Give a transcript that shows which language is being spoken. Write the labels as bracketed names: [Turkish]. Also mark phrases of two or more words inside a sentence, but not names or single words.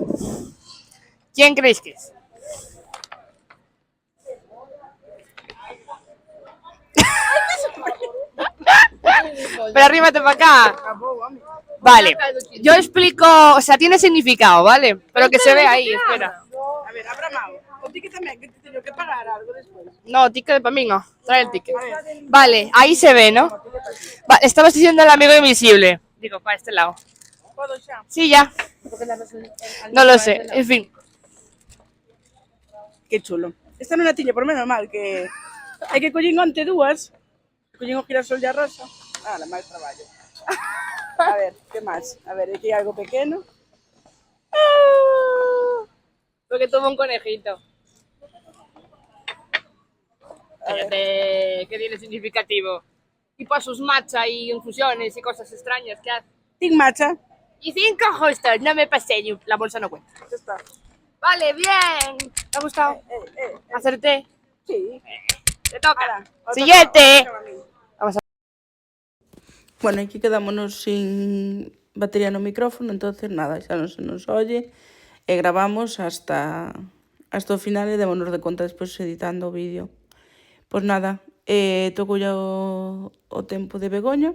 [Spanish] ¿Quién creéis que es? Pero arrímate para acá. Vale. Yo explico, o sea, tiene significado, ¿vale? Pero que se ve ahí, espera. [Galician] A ver, abra mão. O ticket tamén, que te teño que pagar algo despois. [Spanish] No, ticket para mí no. Trae el ticket. Vale, ahí se ve, ¿no? Vale, estabas diciendo el amigo invisible. Digo, para este lado. [Galician] Podo xa? [Spanish] Sí, ya. No lo sé. En fin. Que chulo. [Galician] Esta non a tiña por menos mal que... Hai que collín onte dúas. Collín o girasol e a rosa. Ah, máis traballo. A ver, que máis? A ver, aquí hai algo pequeno. [Spanish] Porque tuvo un conejito. Que tiene significativo. Tipo a sus matcha y infusiones y cosas extrañas que hace. Tin macha. Y 5 justos, no me pasé, la bolsa no cuenta. Ya está. Vale, bien. ¿Te ha gustado? Acerté. Sí. Te toca. Ahora, Siguiente. Vamos a... [Galician] Bueno, aquí quedámonos sin batería no micrófono, entonces nada, xa non [Spanish] se nos oye [Galician] e gravamos hasta o final e démonos de conta despois editando o vídeo. Pois nada, toco ya o tempo de Begoña.